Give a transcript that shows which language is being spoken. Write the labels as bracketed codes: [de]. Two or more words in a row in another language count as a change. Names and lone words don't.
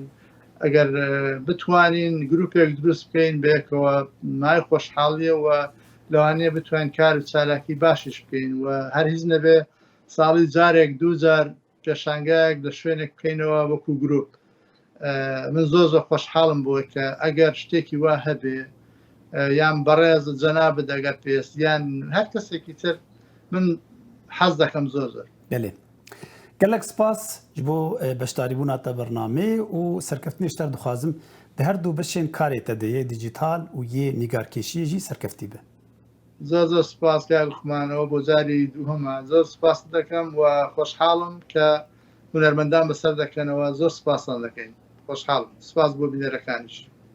[ckb] ئەگەر بتوانین گروپێک دروست بکەین بێکەوە مای خۆشحاڵیە و لەوانەیە بتوانین کار و چالاکی باشیش بکەین و هەر هیچ نەبێ ساڵی جارێک دووجار پێشانگایەک لە شوێنێک بکەینەوە وەکو گرروپ من زۆر خۆشحاڵم بووە کە ئەگەر شتێکی وا هەبێ یان بەڕێز جەناب دەگەر پێست یان هەر کەسێکی تر من حەز دەکەم زۆر [ku] بەێ gelek spas ji bo beşdarîbûna te bernamê û serkeftinê dixwazim di her du beşên karê te de yê dîjîtal û yê nîgarkêşiyê jî serkeftî be. [ckb] زۆر سپاس کاکخمانەوە بۆ جاری دووهەمە زۆر سپاس دەکەم و خۆشحاڵم کە هونەرمەندان بەسەر دەکەنەوە زۆر سپاسان دەکەین خۆشحاڵم سپاس بۆ بینەرەکانیش